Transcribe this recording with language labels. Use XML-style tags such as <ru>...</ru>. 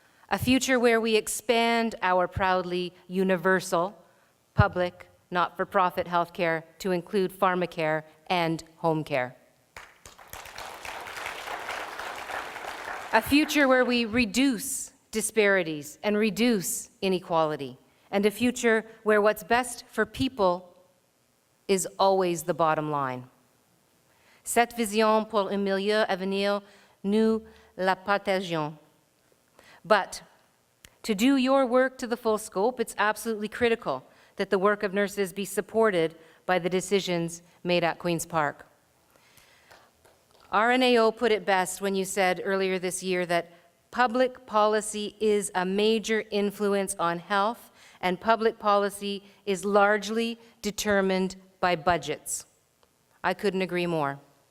<en>A future where we expand our proudly universal, public, not-for-profit healthcare to include pharmacare and home care. A future where we reduce disparities and reduce inequality. And a future where what's best for people is always the bottom line.</en> <fr>Cette vision pour un milieu à venir, nous la partageons.</fr> <en>But to do your work to the full scope, it's absolutely critical that the work of nurses be supported by the decisions made at Queen's Park. RNAO put it best when you said earlier this year that public policy is a major influence on health, and public policy is largely determined by budgets. I couldn't agree more.</en>